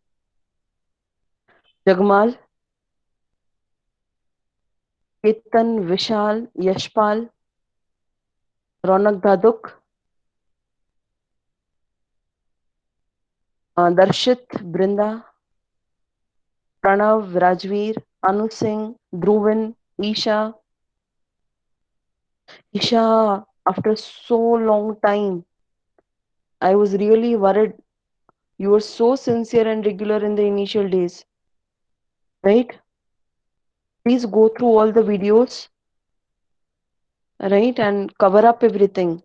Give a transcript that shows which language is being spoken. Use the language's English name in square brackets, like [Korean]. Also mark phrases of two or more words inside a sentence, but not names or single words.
[English] Jagmal, Ketan, Vishal, Yashpal, Ronak Dhaduk, Darshit, Brinda, Pranav, Rajveer, Anu Singh, Dhruvin, Isha. Isha, after so long time, I was really worried. You were so sincere and regular in the initial days, right? Please go through all the videos, right, and cover up everything.